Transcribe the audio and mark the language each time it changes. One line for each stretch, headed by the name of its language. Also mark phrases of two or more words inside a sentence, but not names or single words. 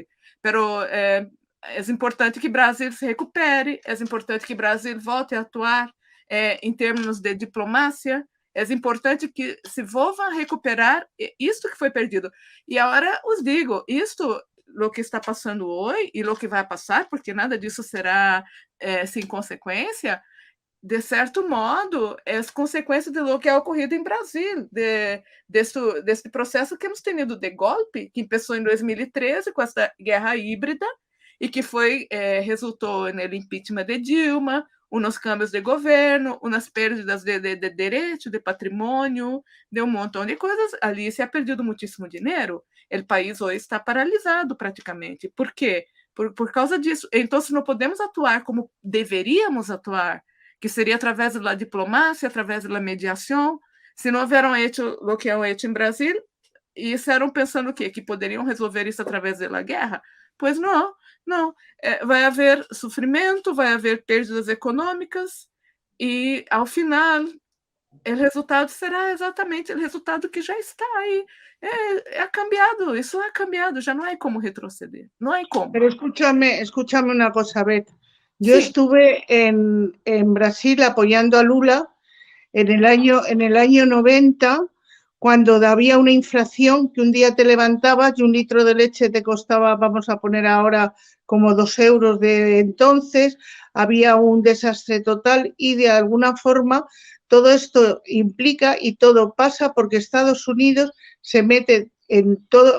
Portuguese: Pero é importante que o Brasil se recupere, é importante que o Brasil volte a atuar em termos de diplomacia, é importante que se volva a recuperar isto que foi perdido. E agora os digo, isto, o que está passando hoje e o que vai passar, porque nada disso será sem consequência, de certo modo, é consequência de
Spanish: lo que ha
Portuguese: ocorrido em Brasil, deste processo que
Spanish: hemos tenido
Portuguese: de golpe, que começou em 2013 com essa guerra híbrida e que resultou no impeachment de Dilma, uns câmbios de governo, umas perdas de direito, de patrimônio, de um montão de coisas. Ali
Spanish: se ha perdido
Portuguese: muitíssimo dinheiro. O país hoje está paralisado praticamente. Por quê? Por causa disso. Então, se não podemos atuar como deveríamos atuar, que seria através da diplomacia, através da mediação, se não houveram hecho o que
Spanish: han hecho
Portuguese: em Brasil, e eram pensando o quê? Que poderiam resolver isso através da guerra? Pois não. Vai haver sofrimento, vai haver perdas econômicas e, ao final, o resultado será exatamente o resultado que já está aí. É cambiado, isso é cambiado, já não há como retroceder, não há como.
Spanish: Pero escúchame una cosa, Beth. Yo Sí. estuve en Brasil apoyando a Lula en el año 90, cuando había una inflación que un día te levantabas y un litro de leche te costaba, vamos a poner ahora, como 2 euros de entonces, había un desastre total y de alguna forma todo esto implica y todo pasa porque Estados Unidos se mete en todo.